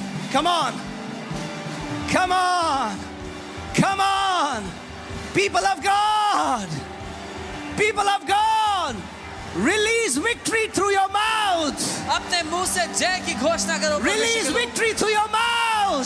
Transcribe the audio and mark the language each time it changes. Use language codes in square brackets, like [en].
[en] Come on, come on, come on, people of God. people of God, release victory through your mouth. [hi] अपने मुंह से जय की घोषणा करो। [en] Release victory through your mouth.